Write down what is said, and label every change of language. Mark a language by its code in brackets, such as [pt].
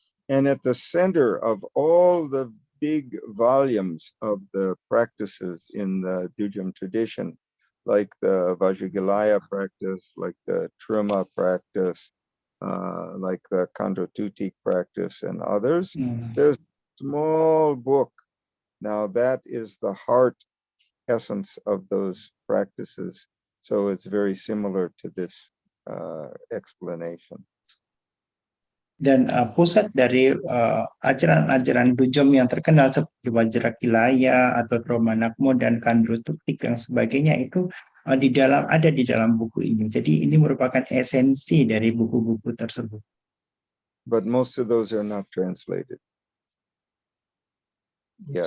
[en] And at the center of all the big volumes of the practices in the Dzogchen tradition, like the Vajrayana practice, like the Truma practice, like the Kanto Tutik practice and others, there's a small book. Now that is the heart essence of those practices. So it's very similar to this explanation. [id] Dan pusat dari ajaran-ajaran Dzogchen yang terkenal seperti Vajrayana atau Romanakmo dan Kanto Tutik dan sebagainya itu ada di dalam buku ini. Jadi ini merupakan esensi dari buku-buku tersebut. [en] But most of those are not translated yet.